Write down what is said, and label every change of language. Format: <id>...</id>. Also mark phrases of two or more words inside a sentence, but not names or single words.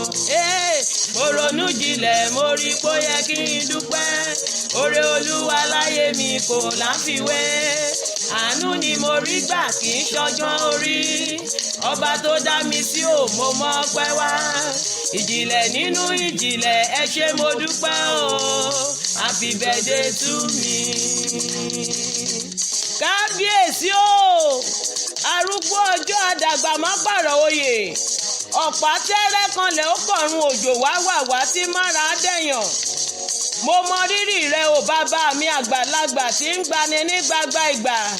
<yo>Ee, mo ronú jinlẹ̀, mo rí pé ó yẹ kí n dúpẹ́. Oore Olúwa láyé mi kò láfiwé. Àánú ni mo rí gbà, kì í ṣọgbọ́n orí. Ọba tó dá mi sí o, mo mọ ọpẹ́ wá. Ìjìnlẹ̀ nínú ìjìnlẹ̀, ẹ ṣé mo dúpẹ́ o.</yo> <en>Happy birthday to me.</en> <yo>Kábíyèsí o, arúgbó ọjọ́ àdàgbà má pààrọ̀ oyè. Ọ̀pá tẹ́rẹ́ kanlẹ̀ ó kọ̀run òjò wá wà wá tí mára dẹ̀yàn. Mo mọ rírì rẹ o bàbá mi àgbàlagbà tí ń gbani ní gbagba ìgbà.</yo>